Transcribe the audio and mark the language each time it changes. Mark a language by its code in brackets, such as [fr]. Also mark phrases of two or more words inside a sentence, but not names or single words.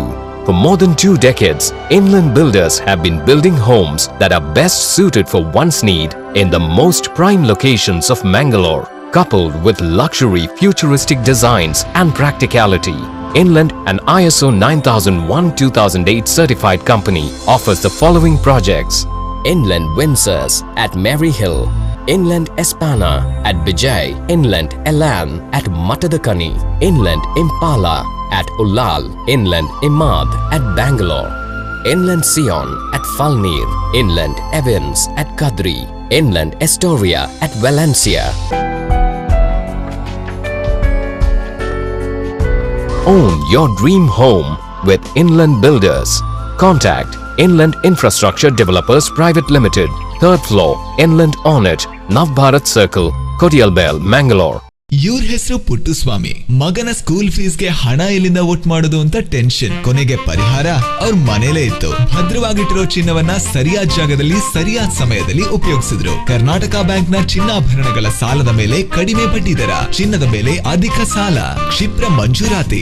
[en] For more than 2 decades, Inland Builders have been building homes that are best suited for one's need in the most prime locations of Mangalore. Coupled with luxury, futuristic designs and practicality, Inland, an ISO 9001-2008 certified company, offers the following projects: Inland Windsors at Mary Hill, Inland Espana at Bijay, Inland Elan at Matadakani, Inland Impala at Ullal, Inland Imad at Bangalore, Inland Sion at Falnir, Inland Evans at Kadri, Inland Astoria at Valencia. Own your dream home with Inland Builders. Contact Inland Infrastructure Developers Private Limited, 3rd floor, Inland Ornate, Navbharat Circle, Kodialbel, Mangalore. [kn] ಇವ್ರ ಹೆಸರು ಪುಟ್ಟುಸ್ವಾಮಿ. ಮಗನ ಸ್ಕೂಲ್ ಫೀಸ್ಗೆ ಹಣ ಎಲ್ಲಿಂದ ಒಟ್ಟು ಮಾಡೋದು ಅಂತ ಟೆನ್ಷನ್. ಕೊನೆಗೆ ಪರಿಹಾರ ಅವ್ರ ಮನೇಲೇ ಇತ್ತು. ಭದ್ರವಾಗಿಟ್ಟಿರೋ ಚಿನ್ನವನ್ನ ಸರಿಯಾದ ಜಾಗದಲ್ಲಿ ಸರಿಯಾದ ಸಮಯದಲ್ಲಿ ಉಪಯೋಗಿಸಿದ್ರು. ಕರ್ನಾಟಕ ಬ್ಯಾಂಕ್ ನ ಚಿನ್ನಾಭರಣಗಳ ಸಾಲದ ಮೇಲೆ ಕಡಿಮೆ ಬಡ್ಡಿ ದರ, ಚಿನ್ನದ ಮೇಲೆ ಅಧಿಕ ಸಾಲ, ಕ್ಷಿಪ್ರ ಮಂಜೂರಾತಿ.